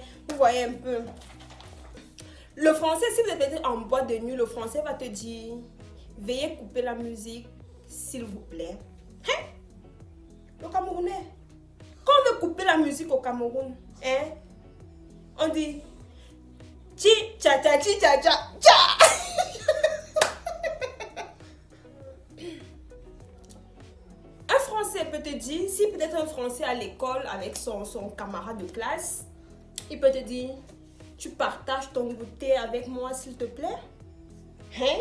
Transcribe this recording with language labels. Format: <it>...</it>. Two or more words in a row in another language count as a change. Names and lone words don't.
<fr>Vous voyez un peu. Le français, si vous êtes en boîte de nuit, le français va te dire, veuillez couper la musique, s'il vous plaît. Hein? Le Camerounais. Quand on veut couper la musique au Cameroun, hein, on dit chi cha cha chi cha cha cha. Un Français peut te dire, si peut-être un Français à l'école avec son camarade de classe, il peut te dire, tu partages ton goûter avec moi s'il te plaît. Hein?</fr>